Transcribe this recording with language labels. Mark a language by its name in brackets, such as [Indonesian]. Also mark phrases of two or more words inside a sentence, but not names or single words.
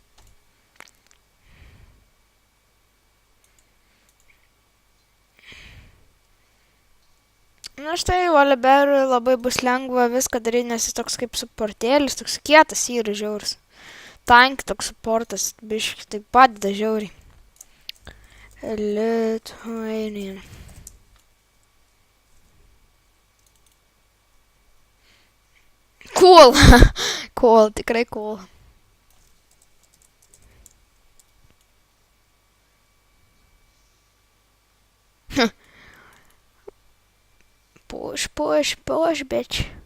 [Lithuanian] Na štai, Voliberui labai bus lengva viską daryti, nes jis toks kaip suportėlis, toks kietas yra žiauris. Tank toks suportas, biški, tai padeda žiauriai. [English] Lithuanian. Cool. [Lithuanian] Cool, tikrai cool. [English] Push, bitch.